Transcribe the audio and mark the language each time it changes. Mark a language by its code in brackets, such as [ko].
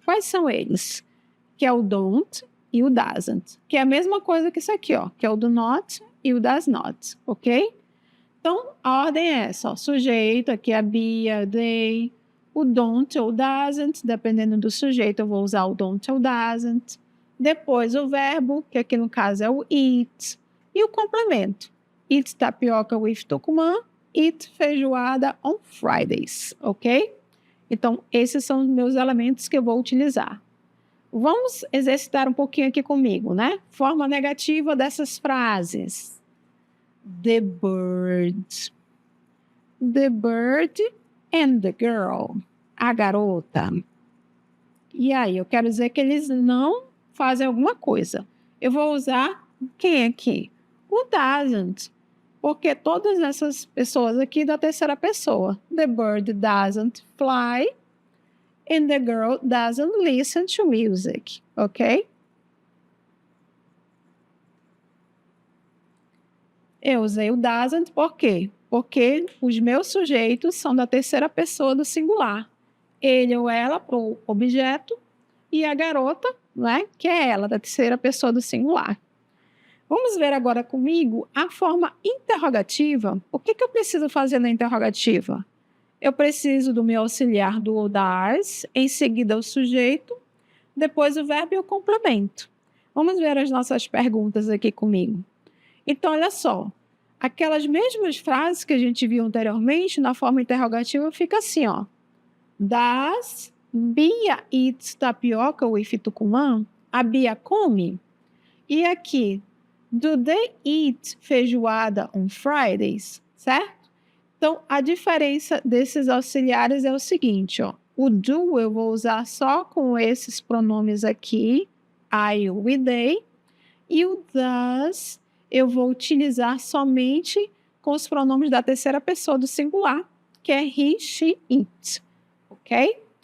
[pt] Quais são eles? Que é o don't e o doesn't, que é a mesma coisa que isso aqui, ó, que é o do not e o does not, ok? Então, a ordem é essa, ó, sujeito, aqui é a Bia, they, o don't ou doesn't, dependendo do sujeito, eu vou usar o don't ou doesn't. Depois o verbo, que aqui no caso é o eat, e o complemento. [en] Eat tapioca with Tucumã, eat feijoada on Fridays, ok? [pt] Então, esses são os meus elementos que eu vou utilizar. Vamos exercitar um pouquinho aqui comigo, né? Forma negativa dessas frases. [en] The bird. The bird and the girl. [pt] A garota. E aí, eu quero dizer que eles não fazem alguma coisa. Eu vou usar quem aqui? O doesn't. Porque todas essas pessoas aqui da terceira pessoa. [en] The bird doesn't fly and the girl doesn't listen to music, ok? [pt] Eu usei o doesn't por quê? Porque os meus sujeitos são da terceira pessoa do singular. Ele ou ela para o objeto e a garota, né, que é ela, da terceira pessoa do singular. Vamos ver agora comigo a forma interrogativa. O que eu preciso fazer na interrogativa? Eu preciso do meu auxiliar do ou das, em seguida o sujeito, depois o verbo e o complemento. Vamos ver as nossas perguntas aqui comigo. Então, olha só. Aquelas mesmas frases que a gente viu anteriormente, na forma interrogativa, fica assim, ó. [en] Does Bia eat tapioca with Tucumã? [pt] A Bia come? E aqui, [en] do they eat feijoada on Fridays? [pt] Certo? Então, a diferença desses auxiliares é o seguinte, ó. O do eu vou usar só com esses pronomes aqui, I, you e they. E o does eu vou utilizar somente com os pronomes da terceira pessoa do singular, que é he, she, it. Ok?